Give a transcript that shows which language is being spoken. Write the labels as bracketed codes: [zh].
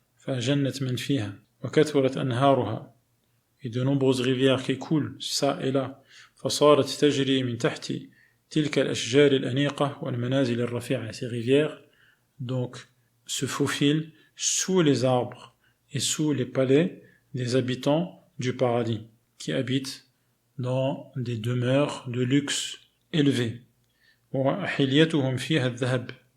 [ar] فأجنت من فيها وكثرت أنهارها, [fr] et de nombreuses rivières qui coulent ça et là. [ar] فصارت تجري من تحت تلك الأشجار الأنيقة والمنازل الرفيعة. [fr] Ces rivières donc se faufilent sous les arbres et sous les palais des habitants du paradis, qui habitent dans des demeures de luxe élevés. [ar] وحليتهم فيها الذهب.